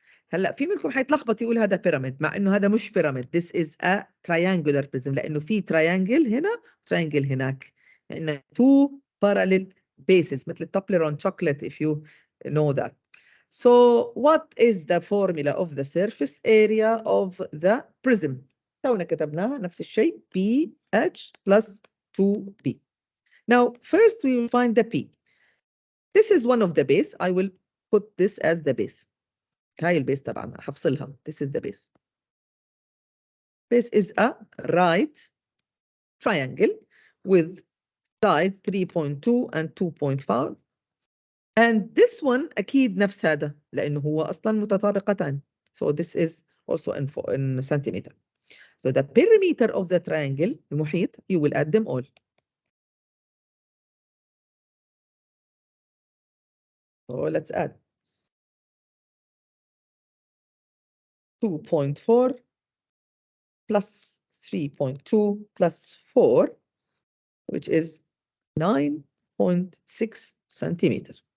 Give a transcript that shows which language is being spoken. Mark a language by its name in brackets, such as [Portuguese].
[Arabic] هلا في منكم حيتلخبط يقول هذا بيراميد مع انه هذا مش بيراميد. [English] This is a triangular prism [Arabic] لانه في [English] triangle [Arabic] هنا [English] triangle [Arabic] هناك. يعني [English] two parallel bases [Arabic] مثل التوبلرون [English] chocolate if you know that. So what is the formula of the surface area of the prism? [Arabic] تونا كتبناها نفس الشيء PH plus 2B. [English] Now first we will find the P. This is one of the base. I will put this as the base. [Arabic] هاي البيس طبعا حفصلها. [English] This is the base. Base is a right triangle with side 3.2 and 2.5. And this one [Arabic] أكيد نفس هذا لأنه هو أصلا متطابقتان. [English] So this is also in centimeter. So the perimeter of the triangle [Arabic] المحيط [English] you will add them all. So let's add 2.4 plus 3.2 plus 4, which is 9.6 centimeter.